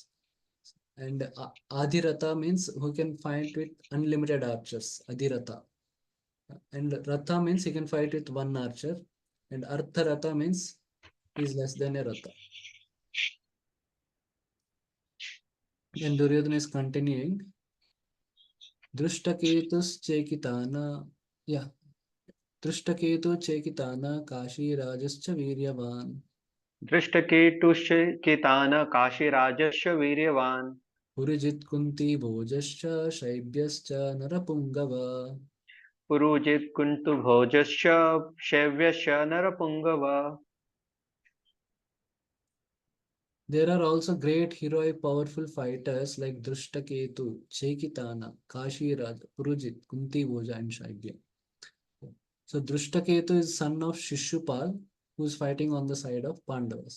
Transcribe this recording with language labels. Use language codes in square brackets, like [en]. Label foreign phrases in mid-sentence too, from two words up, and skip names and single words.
[en] And Adhirata means who can fight with unlimited archers. Adhirata. And Ratha means he can fight with one archer. And Artharata means he is less than a Ratha. And Duryodhana is continuing. Drishtaketus Chekitana. Yeah. [sa] Drishtaketu Chekitana Kashi Rajascha Viryavan. Drishtaketuscha Ketana Kashirajascha Viryavan. Purijit Kunti Bhojascha Shaibhyascha Narapungava. Purujit Kuntu Bhojascha Shavyascha Narapungava. [en] There are also great heroic powerful fighters like Drishtaketu, Chekitana, Kashiraj, Purujit, Kunti Bhoja, and Shaibhya. So Drishtaketu is son of Shishupal, who is fighting on the side of Pandavas.